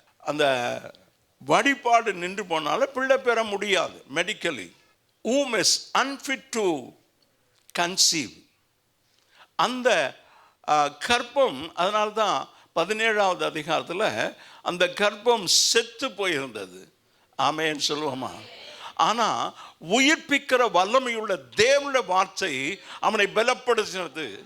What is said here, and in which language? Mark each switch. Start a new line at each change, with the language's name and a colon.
Tamil: அந்த வழிபாடு நின்று போனால பிள்ளை பெற முடியாது.
English: Medically whom is unfit to conceive.
Tamil: அந்த கர்ப்பம், அதனால்தான் 17வது அதிகாரத்தில் அந்த கர்ப்பம் செத்து போயிருந்தது. ஆமென் சொல்லுவோமா? ஆனால் உயிர்ப்பிக்கிற வல்லமையுள்ள தேவனுடைய வார்த்தை அவனை பலப்படுத்தினது.